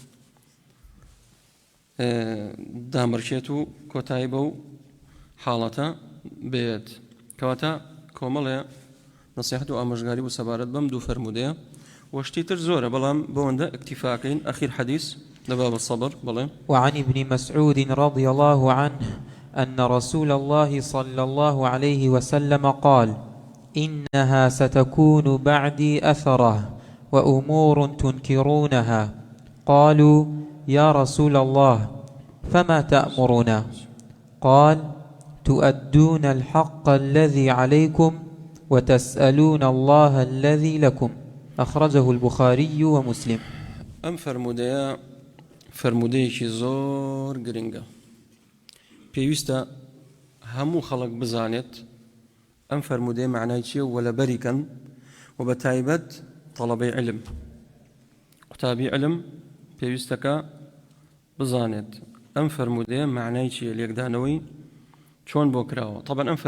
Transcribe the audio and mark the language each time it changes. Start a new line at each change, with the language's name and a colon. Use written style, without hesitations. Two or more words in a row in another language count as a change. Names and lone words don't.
Central Kurdish: دامڕچێت و کۆتایی بەو حاڵەتە بێت کەواتە کۆمەڵێ نصیحەت و ئامۆژگاری و سەبارەت بەم دوو فەرمودەیە وشتی تر زۆرە بەڵام بەوەندە اکتیفاکەین
Arabic: ئەخیر حەدیث لباب الصبر بلى. وعن ابن مسعود رضي الله عنه أن رسول الله صلى الله عليه وسلم قال: إنها ستكون بعدي أثرة وأمور تنكرونها. قالوا: يا رسول الله فما تأمرنا؟ قال: تؤدون الحق الذي عليكم وتسألون الله الذي لكم. أخرجه البخاري ومسلم.
Central Kurdish: أم فرمودەیەکی زۆر گرنگە پێویستە هەموو خەڵک بزانێت ئەم فرمودەیە معنای چییە و لەبەریکەن و بە تایبەت تەڵەبەی علم قوتابی علم پێویستەکە بزانێت ئەم فرمودەیە معنای چییە لێکدانەوەی چۆن بۆ کراوە طبعا ئەم